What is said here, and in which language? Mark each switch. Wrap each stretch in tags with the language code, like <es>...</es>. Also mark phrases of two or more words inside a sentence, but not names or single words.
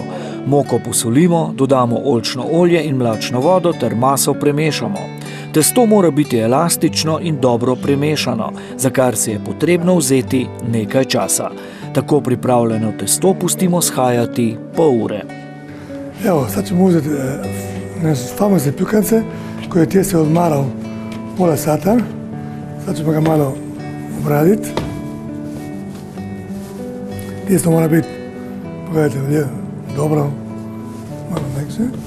<sl>Moko posolimo, dodamo oljčno olje in mlačno vodo ter maso premešamo. Testo mora biti elastično in dobro premešano, za kar si je potrebno vzeti nekaj časa. Tako pripravljeno testo pustimo shajati pol ure.</sl> <hr>Evo, sad ćemo uzeti naše famozne pljukance koje je tijesto odmarao pola sata. Sad ćemo ga malo obraditi. Tijesto mora biti, pogledajte ovdje, dobro, malo mekše.</hr>